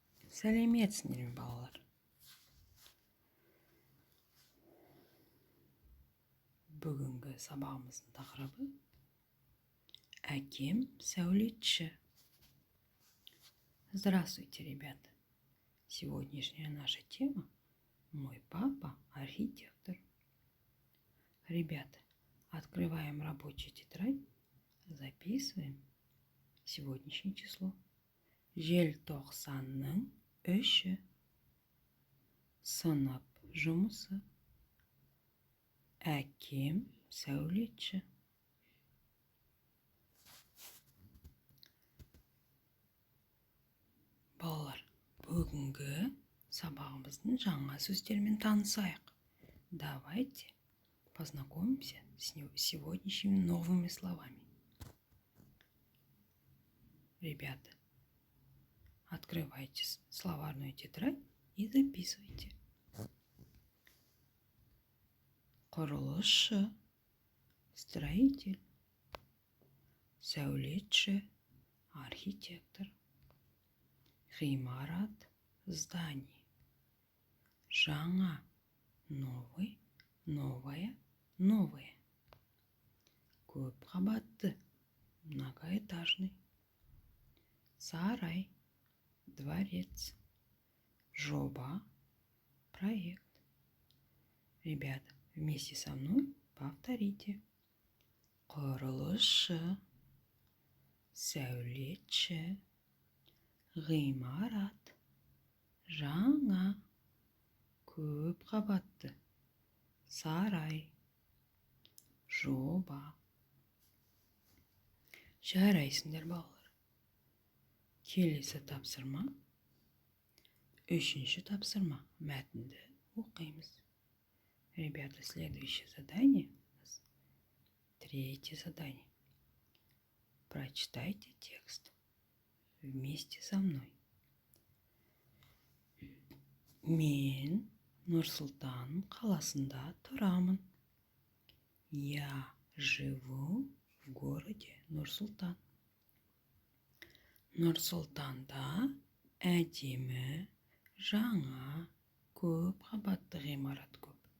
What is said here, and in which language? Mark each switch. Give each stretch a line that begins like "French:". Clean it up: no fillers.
Kazakh: Сәлеметсіңдер ме, балалар? Бүгінгі сабағымыздың тақырыбы «Әкем сәулетші».
Russian: Здравствуйте, ребята! Сегодняшняя наша тема «Мой папа архитектор». Ребята, открываем рабочую тетрадь, записываем сегодняшнее число.
Kazakh: Желтоқсанның 3-і. Сынып жұмысы. Әкем сәулетші. Балалар, бүгінгі сабағымыздың жаңа сөздермен танысайық.
Russian: Давайте познакомимся с сегодняшними новыми словами. Ребята, открывайте словарную тетрадь и записывайте.
Kazakh: Құрылысшы, строитель. Сәулетші, архитектор. Ғимарат, здание. Жаңа, новый, новая, новое. Көп қабатты, многоэтажный. Сарай, дворец. Жоба, проект.
Russian: Ребята, вместе со мной повторите.
Kazakh: Құрылысшы, сәулетші, ғимарат, жаңа, көп қабатты, сарай, жоба. Жарайсыңдар, балалар. Келесі тапсырма. 3-ші тапсырма. Мәтінді оқимыз.
Russian: Ребята, следующее задание. 3-е задание. Прочитайте текст вместе со мной.
Kazakh: Мен Нұр-Сұлтан қаласында тұрамын.
Russian: Я живу в городе Нұр-Сұлтан.
Kazakh: Нұр-Сұлтанда әдемі, жаңа, көп қабатты ғимарат көп.